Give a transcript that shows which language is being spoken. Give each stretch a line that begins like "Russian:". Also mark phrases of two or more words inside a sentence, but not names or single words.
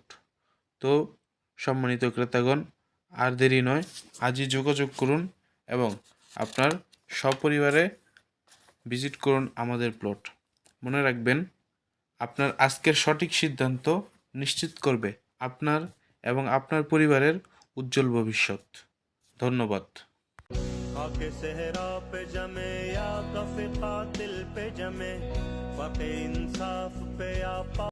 Bangla: তো সম্মানিত ক্রেতাগণ, আর দেরি নয়, আজই যোগাযোগ করুন এবং আপনার সপরিবারে ভিজিট করুন আমাদের প্লট। মনে রাখবেন, আপনার আজকের সঠিক সিদ্ধান্ত নিশ্চিত করবে আপনার এবং আপনার পরিবারের উজ্জ্বল ভবিষ্যৎ। ধন্যবাদ।
Urdu: खाके सहरा पे जमे या कफे कातिल पे जमे, वक़े इंसाफ पे या